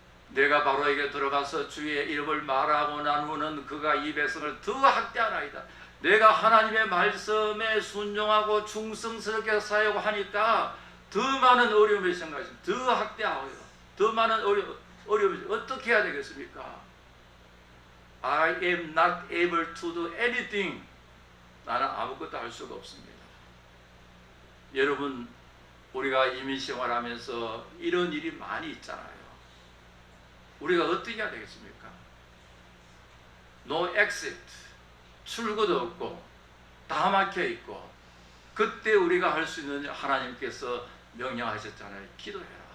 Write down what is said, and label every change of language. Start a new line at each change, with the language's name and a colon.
Korean: 내가 바로에게 들어가서 주의 이름을 말하고 난 후는 그가 이 백성을 더 학대하나이다. 내가 하나님의 말씀에 순종하고 충성스럽게 살려고 하니까 더 많은 어려움이 생각했습니다. 더 학대하고요. 더 많은 어려움이 어떻게 해야 되겠습니까?
English: I am not able to do anything.
Korean: 나는 아무것도 할 수가 없습니다. 여러분, 우리가 이민생활하면서 이런 일이 많이 있잖아요. 우리가 어떻게 해야 되겠습니까?
English: No exit,
Korean: 출구도 없고 다 막혀 있고, 그때 우리가 할 수 있는 하나님께서 명령하셨잖아요. 기도해라.